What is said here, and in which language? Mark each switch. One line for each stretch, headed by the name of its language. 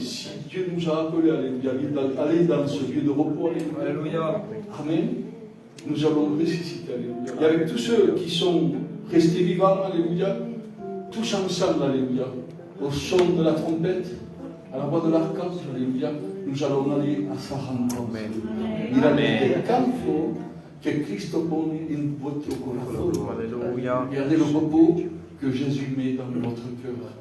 French: Si Dieu nous a appelés, alléluia, aller dans ce lieu de repos, alléluia. Alléluia. Amen. Nous allons ressusciter, alléluia. Et avec tous ceux qui sont restés vivants, alléluia, tous ensemble, alléluia, au son de la trompette, à la voix de l'archange, alléluia, nous allons aller à sa rencontre.
Spanish: Mira el descanso que Cristo pone en votre corazón.
French: Alléluia. Regardez le repos que Jésus met dans votre cœur.